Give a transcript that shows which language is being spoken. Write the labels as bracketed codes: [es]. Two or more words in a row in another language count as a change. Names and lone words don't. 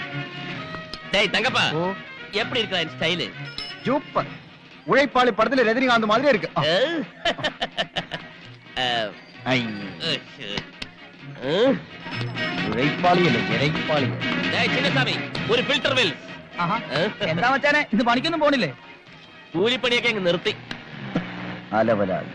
[ta] தங்கப்பா எப்படி இருக்கா என் ஸ்டைலு? சூப்பர். உழைப்பாளி படத்துல ரஜினிகாந்த் மாதிரி இருக்கு. [ml] ഉഴൈപ്പാളി അല്ലേ, ഇഴൈപ്പാളി. ചിന്നസ്വാമി, ഒരു ഫിൽറ്റർ വെൽ. എന്താ മച്ചാനെ, ഇത് പണിക്കൊന്നും പോണില്ലേ? കൂലിപ്പണിയൊക്കെ അങ്ങ് നിർത്തി. അലവലാതി.